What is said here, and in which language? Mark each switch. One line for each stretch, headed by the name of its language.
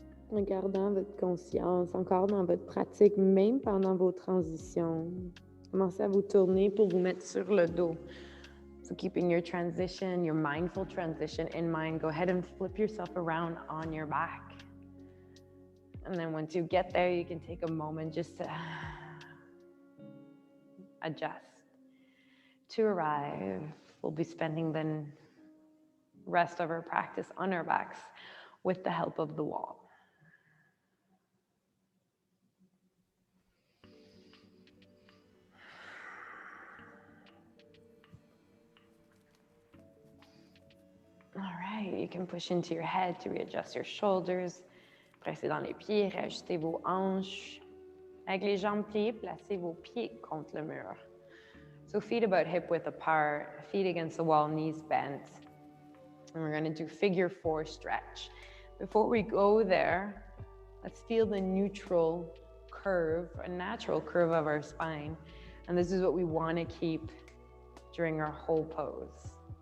French: En gardant votre conscience, encore dans votre pratique, même pendant vos transitions. Commencez à vous tourner pour vous mettre sur le dos.
English: So keeping your transition, your mindful transition in mind, go ahead and flip yourself around on your back. And then once you get there, you can take a moment just to adjust. To arrive, we'll be spending the rest of our practice on our backs with the help of the wall. All right, you can push into your head to readjust your shoulders.
French: Pressez dans les pieds, réajustez vos hanches. Avec les jambes pliées, placez vos pieds contre le mur.
English: So feet about hip width apart, feet against the wall, knees bent. And we're going to do figure 4 stretch. Before we go there, let's feel the neutral curve, a natural curve of our spine. And this is what we want to keep during our whole pose.